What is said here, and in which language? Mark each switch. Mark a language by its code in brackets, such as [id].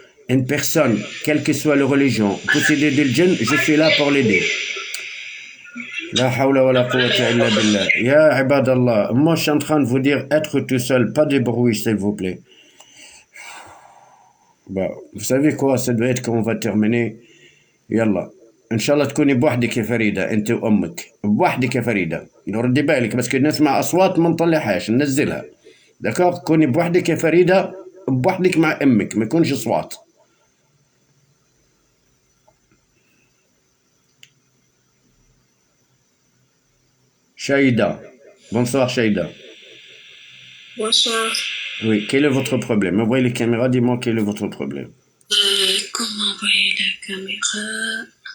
[fr] Une personne, quelle que soit la religion, possédée de djinn, je suis là pour l'aider. [ar] La hawla wa la quwwata illa billah. Ya ibadallah, [fr] moi je suis en train de vous dire être tout seul, pas de bruit s'il vous plaît. Bah, vous savez quoi, ça doit être quand on va terminer. [ar] Yallah. ان شاء الله تكوني بوحدك يا فريده انت وامك بوحدك يا فريده ردي بالك بس كنا نسمع اصوات ما نطلعهاش ننزلها داكوغ كوني بوحدك يا فريده بوحدك مع امك ما يكونش اصوات Shaïda. [fr] Bonsoir Shaïda. Bonsoir. Oui, quel est votre problème? Envoyez les caméras, dis-moi quel est votre problème. Comment envoyer la caméra?